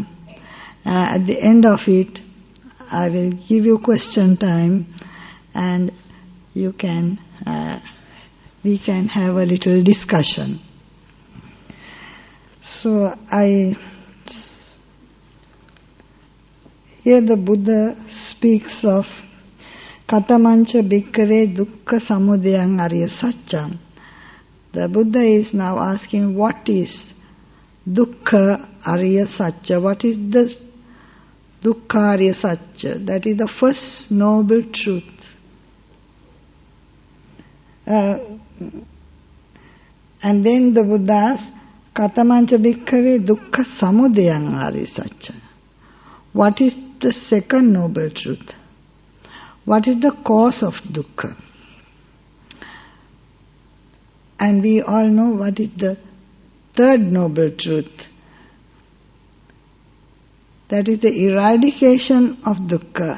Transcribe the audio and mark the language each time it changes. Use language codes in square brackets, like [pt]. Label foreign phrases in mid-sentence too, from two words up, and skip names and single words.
[en] At the end of it, I will give you question time, and you can, we can have a little discussion. So here the Buddha speaks of [pi] Katamancha bhikkhave dukkha samudayang ariya saccam. [en] The Buddha is now asking, what is [pi] dukkha ariya satcha? [en] What is the [pi] dukkha ariya satcha? [en] That is the first noble truth. And then the Buddha asks, [pi] Katamancha bhikkhave dukkha samudayang ariya satcha. [en] What is the second noble truth? What is the cause of dukkha? And we all know what is the third noble truth. That is the eradication of dukkha.